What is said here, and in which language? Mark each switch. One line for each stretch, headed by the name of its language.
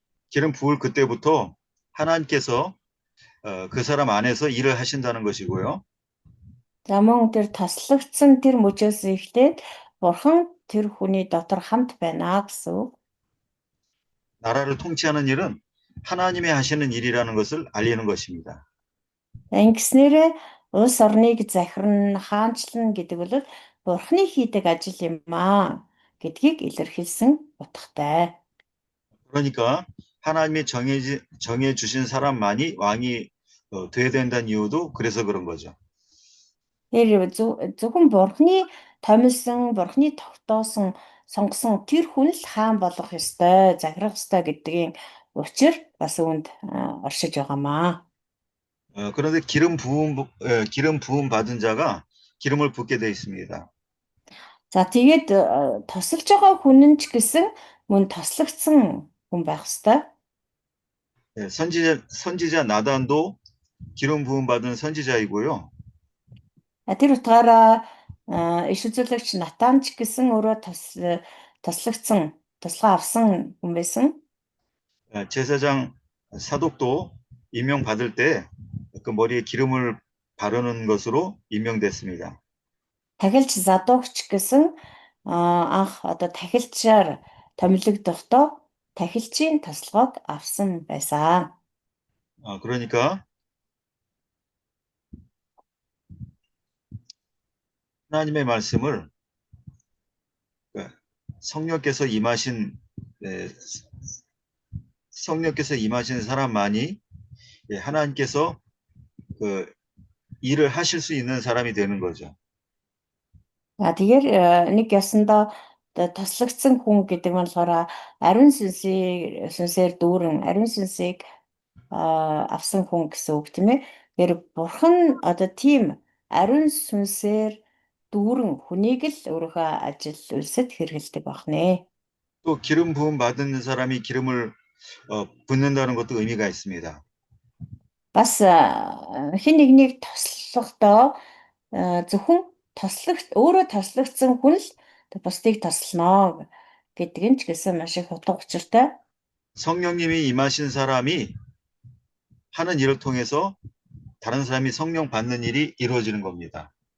Korean: 기름 부을 그때부터 하나님께서 그 사람 안에서 일을 하신다는 것이고요.
Mongolian: За мөн тэр тослогдсон тэр мөчөөс эхлээд Бурхан тэр хүний дотор хамт байна гэсэн.
Korean: 나라를 통치하는 일은 하나님이 하시는 일이라는 것을 알리는 것입니다.
Mongolian: Ингэснээрээ улс орныг захирна, хаанчлна гэдэг бол Бурханы хийдэг ажил юм гэдгийг илэрхийлсэн утгатай.
Korean: 그러니까 하나님이 정해 주신 사람만이 왕이 돼야 된다는 이유도 그래서 그런 거죠.
Mongolian: Тэр зөвхөн Бурханы томилсон, Бурханы тогтоосон, сонгосон тэр хүн л хаан болох ёстой, захирах ёстой гэдгийн учир бас үүнд оршиж байгаамаа.
Korean: 그런데 기름 부음 받은 자가 기름을 붓게 돼 있습니다.
Mongolian: За тэгээд тосолж байгаа хүн нь ч гэсэн мөн тослогдсон хүн байх ёстой.
Korean: 선지자 나단도 기름 부음 받은 선지자이고요.
Mongolian: Тэр утгаараа иш үзүүлэгч Натан ч гэсэн өөрөө тослогдсон, тослогоо авсан хүн байсан.
Korean: 제사장 사독도 임명 받을 때 그 머리에 기름을 바르는 것으로 임명됐습니다.
Mongolian: Тахилч Задугч гэсэн анх одоо тахилчаар томилогдохдоо тахилчийн тослогоог авсан байсан.
Korean: 그러니까 하나님의 말씀을 성령께서 임하신 성령께서 임하신 사람만이 하나님께서 그 일을 하실 수 있는 사람이 되는 거죠.
Mongolian: Тэгэхээр нэг ясандаа тослогдсон хүн гэдэг нь болохоор ариун сүнсээр дүүрэн ариун сүнсийг авсан хүн гэсэн үг тийм ээ. Тэгэхээр бурхан одоо тийм ариун сүнсээр дүүрэн хүнийг л өөрийнхөө ажил үйлсэд хэрэгэлдэг байна.
Korean: 또 기름 부음 받은 사람이 기름을 붓는다는 것도 의미가 있습니다.
Mongolian: Бас хэн нэгнийг тослохдоо зөвхөн өөрөө тослогдсон хүн л бусдыг тослоно гэдэг нь ч гэсэн маш их утга учиртай.
Korean: 성령님이 임하신 사람이 하는 일을 통해서 다른 사람이 성령 받는 일이 이루어지는 겁니다.